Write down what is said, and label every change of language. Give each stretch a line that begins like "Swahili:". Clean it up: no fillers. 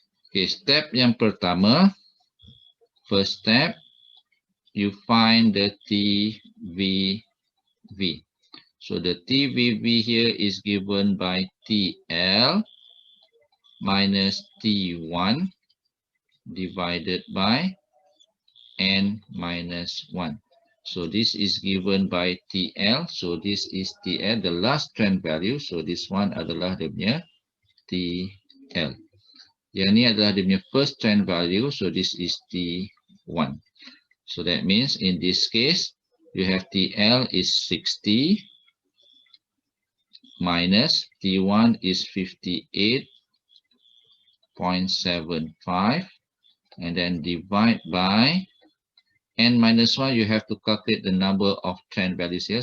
English: Okay,
Malay: step yang pertama.
English: First step, you find the TVV. So the TVV here is given by TL minus T1 divided by N minus 1. So this is given by TL. So this is TL, the last trend value. So this one
Malay: adalah dia punya
English: TL.
Malay: Yang ni adalah dia punya
English: first trend value. So this is T1. So that means in this case, you have TL is 60 minus T1 is 58.75 and then divide by N minus 1. You have to calculate the number of trend values here.